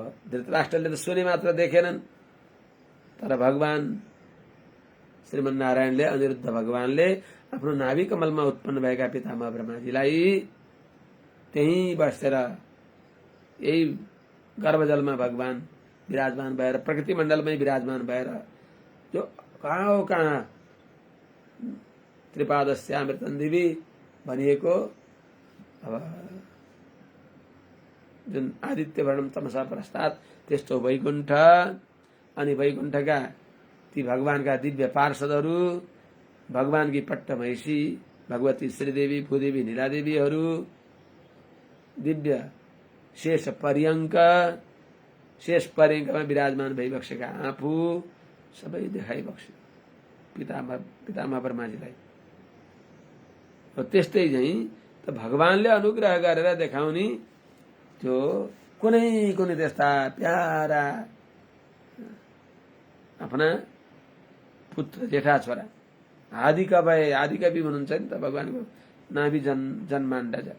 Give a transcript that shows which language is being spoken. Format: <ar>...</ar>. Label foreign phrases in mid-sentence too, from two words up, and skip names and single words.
<ne>धृतराष्ट्रले त सुने मात्र देखेनन्, तर भगवान श्रीमन्नारायणले अनिरुद्ध भगवानले आफ्नो नाभि कमलमा उत्पन्न भएका पितामह ब्रह्माजीलाई त्यही बसेर यही गर्भजलमा भगवान विराजमान भएर प्रकृति मण्डलमै विराजमान भएर जो कहाँ हो कहाँ</ne> <sa>त्रिपादस्यामृतं दिवि</sa> <ne>भनिएको अब जुन</ne> <sa>आदित्य वर्णम तमसा प्रस्ताद</sa> <ne>त्यस्तो वैकुण्ठ अनि वैकुण्ठका ती भगवानका दिव्य पार्षदहरू, भगवानकी पट्टमहिषी भगवती श्रीदेवी भूदेवी नीलादेवीहरू, दिव्य शेष पर्यङ्कमा विराजमान भइबक्सेका आफू सबै देखाइबक्स्यो पितामह ब्रह्माजीलाई। त्यस्तै चाहिँ त भगवानले अनुग्रह गरेर देखाउने त्यो कुनै त्यस्ता प्यारा आफ्ना पुत्र जेठा छोरा आदिकवि हुनुहुन्छ नि त भगवानको नाभि जन्माण्डज।</ne>